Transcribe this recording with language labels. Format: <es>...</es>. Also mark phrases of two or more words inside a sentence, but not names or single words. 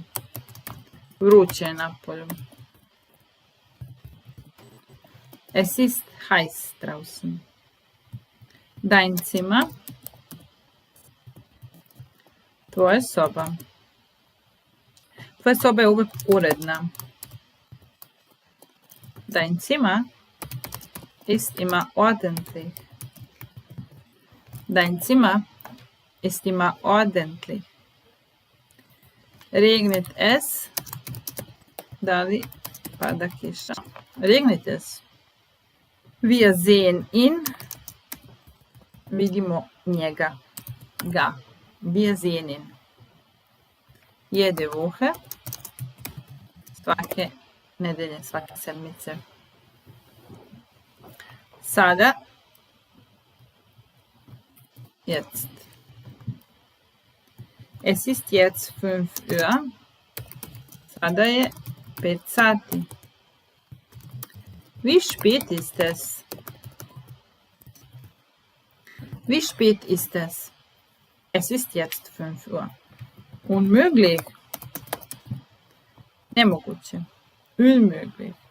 <sr>Vruće je napolju.</sr> <de>Es ist heiß draußen. Dein Zimmer.</de> <sr>Tvoja soba. Tvoja soba je uvijek uredna.</sr> <de>Dein Zimmer ist immer ordentlich. Dein Zimmer ist immer ordentlich. Regnet es.</de> <sr>Da li pada kiša?</sr> <de>Regnet es. Wir sehen ihn.</de> <sr>Vidimo njega. Ga.</sr> <de>Wir sehen ihn. Jede Woche.</de> <sr>Svake nedelje, svake sedmice. Sada.</sr> <de>Jetzt. Es ist jetzt 5 Uhr.</de> <sr>Sada je 5 sati.</sr> <de>Wie spät ist es? Wie spät ist es? Es ist jetzt 5 Uhr. Unmöglich.</de> <sr>Nemoguće. Unmöglich.</sr>